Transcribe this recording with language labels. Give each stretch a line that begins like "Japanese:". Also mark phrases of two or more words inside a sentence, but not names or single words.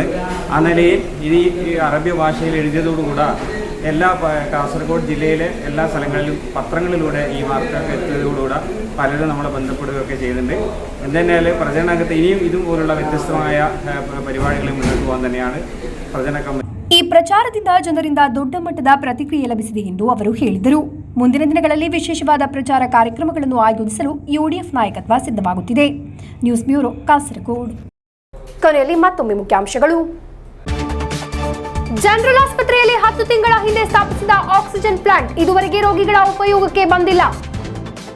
Malayalam: ആ നിലയിൽ ഈ അറബി ഭാഷയിൽ എഴുതിയതോടുകൂടെ എല്ലാ കാസർഗോഡ് ജില്ലയിലെ എല്ലാ സ്ഥലങ്ങളിലും പത്രങ്ങളിലൂടെ ഈ വാർത്ത എത്തിയതോടുകൂടെ പലരും നമ്മളെ ബന്ധപ്പെടുകയൊക്കെ ചെയ്യുന്നുണ്ട്. എന്തായാലും പ്രചരണരംഗത്ത് ഇനിയും ഇതുപോലുള്ള വ്യത്യസ്തമായ പരിപാടികൾ മുന്നോട്ട് പോകാൻ തന്നെയാണ് പ്രചരണ കമ്മിറ്റി.
Kannada: ಈ ಪ್ರಚಾರದಿಂದ ಜನರಿಂದ ದೊಡ್ಡ ಮಟ್ಟದ ಪ್ರತಿಕ್ರಿಯೆ ಲಭಿಸಿದೆ ಎಂದು ಅವರು ಹೇಳಿದರು. ಮುಂದಿನ ದಿನಗಳಲ್ಲಿ ವಿಶೇಷವಾದ ಪ್ರಚಾರ ಕಾರ್ಯಕ್ರಮಗಳನ್ನು ಆಯೋಜಿಸಲು ಯುಡಿಎಫ್ ನಾಯಕತ್ವ ಸಿದ್ಧವಾಗುತ್ತಿದೆ. ನ್ಯೂಸ್ ಬ್ಯೂರೋ, ಕಾಸರಗೋಡು. ಕೊನೆಯಲ್ಲಿ ಮತ್ತೊಮ್ಮೆ ಮುಖ್ಯಾಂಶಗಳು. ಜನರಲ್ ಆಸ್ಪತ್ರೆಯಲ್ಲಿ 10 ತಿಂಗಳ ಹಿಂದೆ ಸ್ಥಾಪಿಸಿದ ಆಕ್ಸಿಜನ್ ಪ್ಲಾಂಟ್ ಇದುವರೆಗೆ ರೋಗಿಗಳ ಉಪಯೋಗಕ್ಕೆ ಬಂದಿಲ್ಲ.